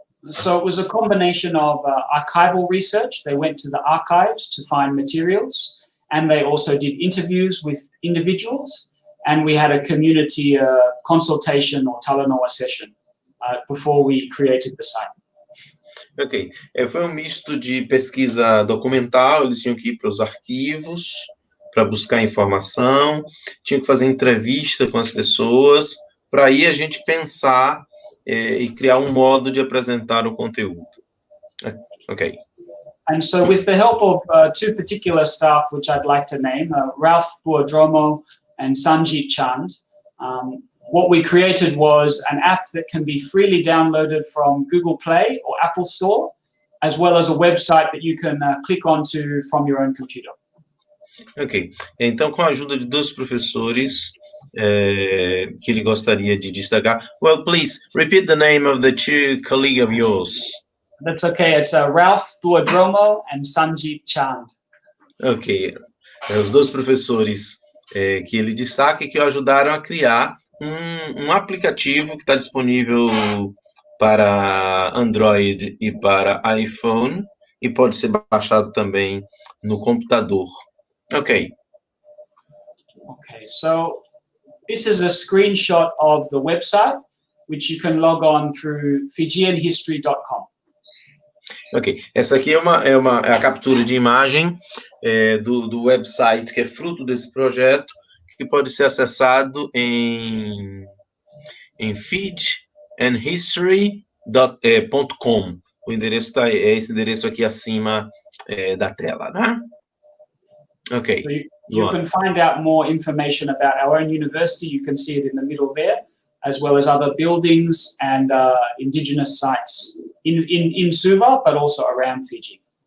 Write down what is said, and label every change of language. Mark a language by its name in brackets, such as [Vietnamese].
[English] So it was a combination of archival research. They went to the archives to find materials, and they also did interviews with individuals, and we had a community consultation or talanoa session before we created the site. [Portuguese] Ok, foi um misto de pesquisa documental, eles tinham que ir para os arquivos para buscar informação, tinham que fazer entrevista com as pessoas, para aí a gente pensar e criar um modo de apresentar o conteúdo. Ok. [English] And so with the help of 2 particular staff, which I'd like to name, Ralph Buodromo and Sanjit Chand, what we created was an app that can be freely downloaded from Google Play or Apple Store, as well as a website that you can click onto from your own computer. [Portuguese] Ok, então com a ajuda de 2 professores que ele gostaria de destacar. [English] Well, please, repeat the name of the 2 colleagues of yours. That's okay, it's Ralph Buodromo and Sanjit Chand. [Portuguese] Ok, os 2 professores que ele destaca e que o ajudaram a criar um aplicativo que está disponível para Android e para iPhone e pode ser baixado também no computador. Ok. [English] Okay, so this is a screenshot of the website, which you can log on through fijianhistory.com. [Portuguese] Ok, essa aqui é a captura de imagem do website que é fruto desse projeto, que pode ser acessado em fijianhistory.com. O endereço é esse endereço aqui acima da tela, né? Ok. [English] So you can find out more information about our own university. You can see it in the middle there, as well as other buildings and indigenous sites in Suva, but also around Fiji.